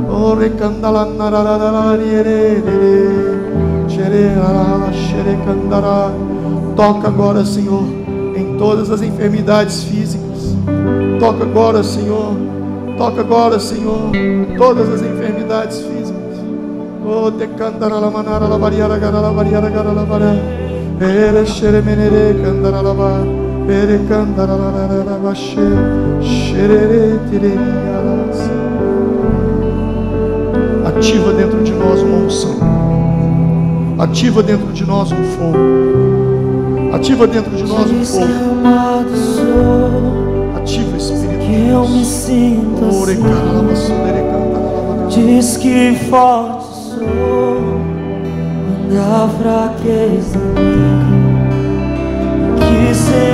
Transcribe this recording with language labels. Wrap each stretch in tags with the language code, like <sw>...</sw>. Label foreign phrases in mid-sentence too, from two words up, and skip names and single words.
<pt>Toca agora, Senhor, em todas as enfermidades físicas. Toca agora, Senhor. Toca agora, Senhor, todas as enfermidades físicas. Oh, te cantara la manara la variara gara la variara gara la vara. Ere shere menere cantara la va. Ere cantara la vashe. Shere tirerialas. Ativa dentro de nós uma unção. Ativa dentro de nós um fogo. Ativa dentro de nós um fogo. Ativa, Espírito de que eu me sinto assim. Diz que forte sou quando a fraqueza que</pt>